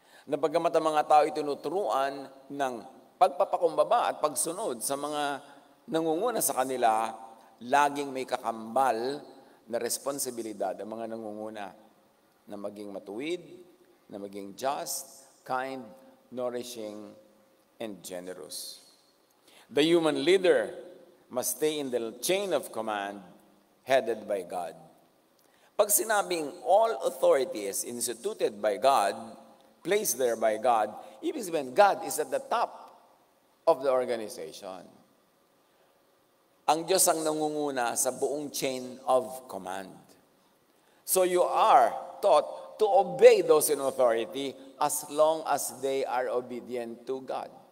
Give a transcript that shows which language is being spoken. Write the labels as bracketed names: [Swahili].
[Filipino] Na bagamat ang mga tao itinuturuan ng pagpapakumbaba at pagsunod sa mga nangunguna sa kanila, laging may kakambal na responsibilidad ang mga nangunguna na maging matuwid, na maging [English] just, kind, nourishing, and generous. The human leader must stay in the chain of command headed by God. [Filipino] Pag sinabing [English] all authority is instituted by God, placed there by God, [Filipino] ibig sabihin [English] God is at the top of the organization. [Filipino] Ang Diyos ang nangunguna sa buong chain of command. [English] So you are taught to obey those in authority as long as they are obedient to God.